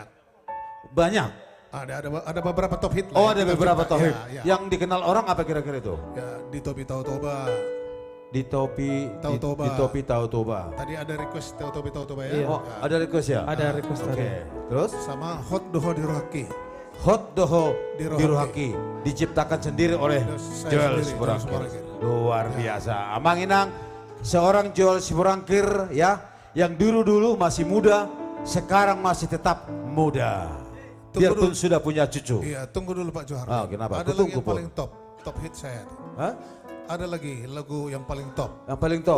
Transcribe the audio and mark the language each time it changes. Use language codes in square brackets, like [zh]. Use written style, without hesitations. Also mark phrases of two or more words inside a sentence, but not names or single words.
[id] Banyak. Ada beberapa [en] top hit. [id] Oh lah ada yang kita beberapa cipta. [en] top hit. [id] Ya, ya. Yang dikenal orang apa kira-kira itu? Ya, di Topi Tahu Toba. Di topi Tahu Toba. Di topi tahu toba. Tadi ada request Tahu Topi Tahu Toba ya. Iya. Oh, ada request ya? Ada request Oke. tadi. Terus? Sama Hot Doho di Rohaki. Hot Doho Di di Rohaki diciptakan sendiri oleh Saya Joel sendiri, Siburangkir. Joel Siburangkir. Luar biasa. Amang Inang seorang Joel Siburangkir ya yang dulu-dulu masih muda, sekarang masih tetap muda. Biarpun sudah punya cucu. Iya, tunggu dulu Pak Johar. Oh, kenapa? Ada Aku lagi tunggu, yang Pur. paling [en] top hit [id] saya. Hah? Ada lagi lagu yang paling top. Yang paling top?